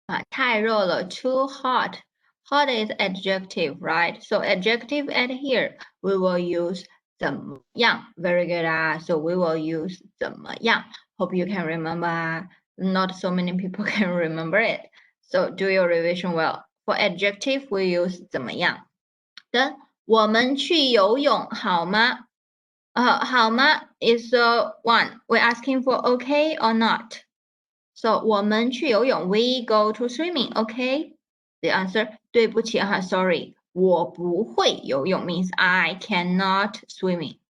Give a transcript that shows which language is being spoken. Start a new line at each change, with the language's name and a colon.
Chinese: 太热了
English: too hot. Hot is adjective, right? So adjective at here, we will use 怎么样. Very good. So we will use 怎么样. Hope you can remember. Not so many people can remember it. So do your revision well. For adjective, we use 怎么样.
Chinese: Then 我们去游泳好吗？
English: 好吗 is the one. We're asking for okay or not. So
Chinese: 我们去游泳
English: we go to swimming, okay? The answer 对不起sorry.
Chinese: 我不会游泳
English: means I cannot swimming.